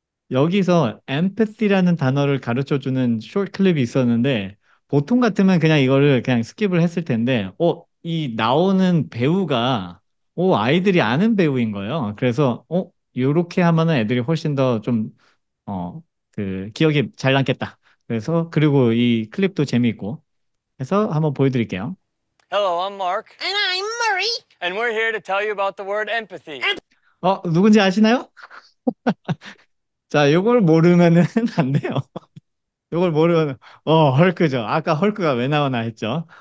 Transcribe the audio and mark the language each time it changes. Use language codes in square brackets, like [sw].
[ko] 여기서 empathy라는 단어를 가르쳐주는 숏 클립이 있었는데 보통 같으면 그냥 이거를 그냥 스킵을 했을 텐데 이 나오는 배우가 아이들이 아는 배우인 거예요. 그래서 요렇게 하면은 애들이 훨씬 더 좀 기억이 잘 남겠다. 그래서 그리고 이 클립도 재미있고 해서 한번 보여드릴게요. [en] Hello, I'm Mark. And I'm Murray. And we're here to tell you about the word empathy. [ko] 누군지 아시나요? 자, 요걸 모르면은 안 돼요. 요걸 모르면, 헐크죠. 아까 헐크가 왜 나오나 했죠.